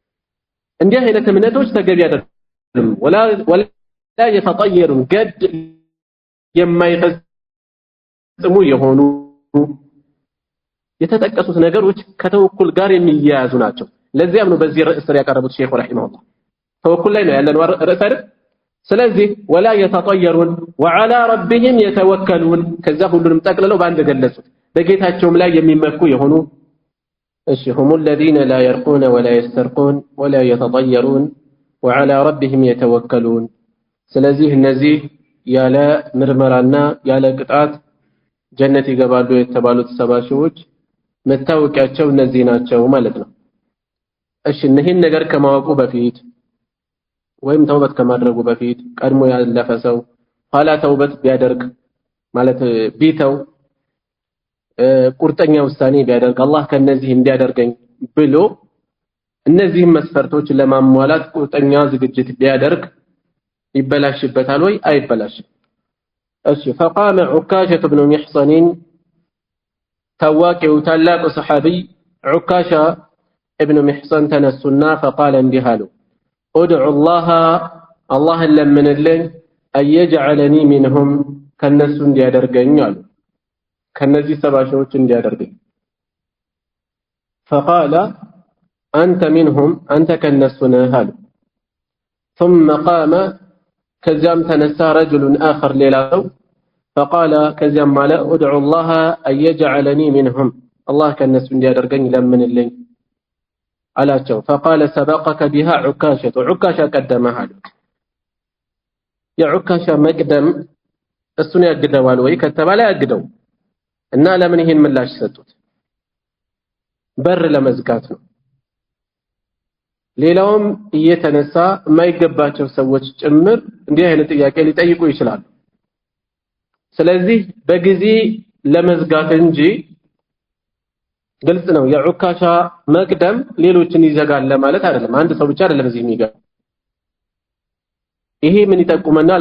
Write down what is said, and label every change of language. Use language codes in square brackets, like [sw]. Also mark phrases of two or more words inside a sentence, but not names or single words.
[am] እንዲህ አይነት እምነቶች ተገቢ አይደለም። [ar] ولا يتطيرون [am] ገድ የማይፈጽሙ የሆኑ የተጠቀሱት ነገሮች ከተወኩል ጋር የሚያያዙ ናቸው። ለዚያም ነው በዚህ ርዕስ ያቀረቡት ሼኹ ረሂመሁላህ። ተወኩል ላይ ነው ያለነው ርዕስ አይደል? ስለዚህ [ar] ولا يتطيرون وعلى ربهم يتوكلون [am] ከዛ ሁሉንም ጠቅልለው በአንድ ገለጹት። በጌታቸውም ላይ የሚመኩ የሆኑ እሺ [ar] هم الذين لا يرقون ولا يسترقون ولا يتطيرون وعلى ربهم يتوكلون [am] ስለዚህ እነዚህ ያለ ምርመራና ያለ ቅጣት ጀነት ይገባሉ የተባሉት ሰባሺዎች መታወቂያቸው እነዚህ ናቸው ማለት ነው። እሺ እነዚህን ነገር ከማወቁ በፊት ወይም ተውበት ከማድረጉ በፊት ቀድሞ ያለፈ ሰው ኋላ ተውበት ቢያደርግ ማለት ቢተው ቁርጠኛ ውሳኔ ቢያደርግ አላህ ከነዚህ እንዲያደርገኝ ብሎ እነዚህን መስፈርቶች ለማሟላት ቁርጠኛ ዝግጅት ቢያደርግ ይበላሽበታል ወይ? አይበላሽም። እሺ [ar] فقام عكاشة بن محصن [am] ታዋቂው ታላቁ ሰሐቢ ዑካሻ ابن محصن ተነሱና فقال እንዲህ አሉ [ar] ادعو الله [am] አላህን ለምንልኝ [ar] أن يجعلني منهم [am] ከነሱ እንዲያደርገኝ አሉ ከነዚህ ሰባሺዎች እንዲያደርገኝ [ar] فقال أنت منهم أنت [am] ከነሱ ነህ አሉ [ar] ثم قام [am] ከዚያም ተነሳ [ar] رجل آخر [am] ሌላ ሰው فقال ከዚያም ማለ [ar] ادعو الله أن يجعلني منهم الله [am] ከነሱ እንዲያደርገኝ ለምንልኝ አላቸው [ar] فقال سبقك بها عكاشة عكاشة [am] ቀደመህ አሉት የዑካሻ መቅደም እሱን ያግደዋል ወይ ከተባለ ያግደው እና ለምን ይሄን ምላሽ ሰጡት? በር ለመዝጋት ነው። ሌላውም እየተነሳ የማይገባቸው ሰዎች ጭምር እንዲህ አይነት ጥያቄ ሊጠይቁ ይችላሉ። ስለዚህ በጊዜ ለመዝጋት እንጂ ግልጽ ነው የዑካሻ መቅደም ሌሎችን ይዘጋል ለማለት አይደለም። አንድ ሰው ብቻ አይደለም እዚህ የሚገባ። ይሄ ምን ይጠቁመናል?